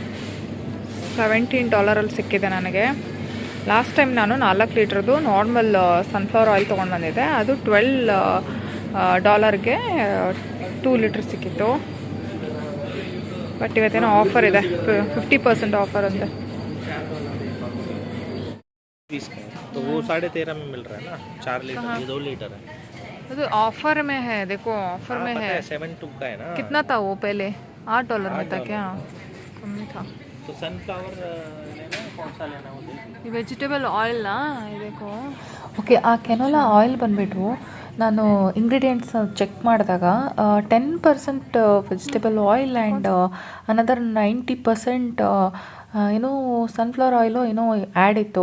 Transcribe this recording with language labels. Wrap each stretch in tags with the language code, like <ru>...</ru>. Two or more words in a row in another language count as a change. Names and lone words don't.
<kn>$17 ಸಿಕ್ಕಿದೆ ನನಗೆ.</kn> <en>last time</en> <kn>ನಾನು 4 ಲೀಟ್ರದ್ದು</kn> <en>normal sunflower oil</en> <kn>ತೊಗೊಂಡು ಬಂದಿದ್ದೆ, ಅದು $12ಗೆ 2 ಲೀಟ್ರ್ ಸಿಕ್ಕಿತ್ತು. ಬಟ್ ಇವತ್ತೇನೋ ಆಫರ್ ಇದೆ, 50% ಆಫರ್ ಅಂತೆ.</kn> <hi>तो वो 13.5 में मिल रहा है ना, 4 लीटर, ये 2 लीटर है। तो ऑफर में है, देखो ऑफर में है। 7.2 का है ना। कितना था वो पहले? $8 में था क्या? कम नहीं था। तो सनफ्लावर लेना है, कौन सा लेना है?</hi> <kn>ये</kn> <en>vegetable oil</en> <kn>ನಾ ಇದಕ್ಕೋ. ಓಕೆ, ಆ</kn> <en>canola oil</en> <kn>ಬಂದುಬಿಟ್ಟು ನಾನು</kn> <en>ingredients check</en> <kn>ಮಾಡಿದಾಗ 10%</kn> <en>vegetable oil and another</en> <kn>90% ಏನೋ</kn> <en>sunflower oil</en> <kn>ಏನೋ ಆ್ಯಡ್ ಇತ್ತು.</kn>